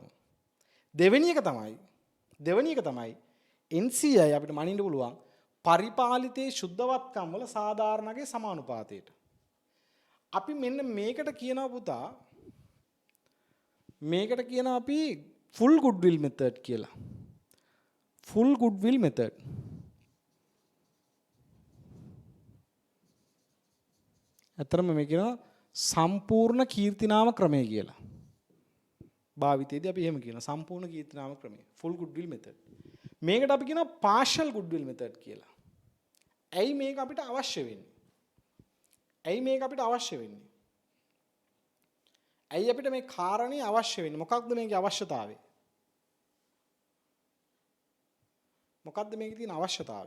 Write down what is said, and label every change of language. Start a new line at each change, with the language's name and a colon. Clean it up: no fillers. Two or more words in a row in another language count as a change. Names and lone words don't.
Sinhala: දෙවෙනි එක තමයි NCI අපිට මනින්න පුළුවන් පරිපාලිතේ ශුද්ධවත්කම් වල සාධාරණගේ සමානුපාතයට. අපි මෙන්න මේකට කියනවා පුතා මේකට කියනවා අපි
English: full goodwill method
Sinhala: කියලා.
English: full goodwill method.
Sinhala: අතරම මේ කියනවා සම්පූර්ණ කීර්තිනාම ක්‍රමය කියලා. භාවිතයේදී අපි එහෙම කියනවා සම්පූර්ණ කීර්තිනාම ක්‍රමය
English: full goodwill method.
Sinhala: මේකට අපි කියනවා
English: partial goodwill method
Sinhala: කියලා. ඇයි මේක අපිට අවශ්‍ය වෙන්නේ? ඇයි අපිට මේ කාරණේ අවශ්‍ය වෙන්නේ? මොකක්ද මේකේ අවශ්‍යතාවය? මොකක්ද මේකේ තියෙන අවශ්‍යතාවය?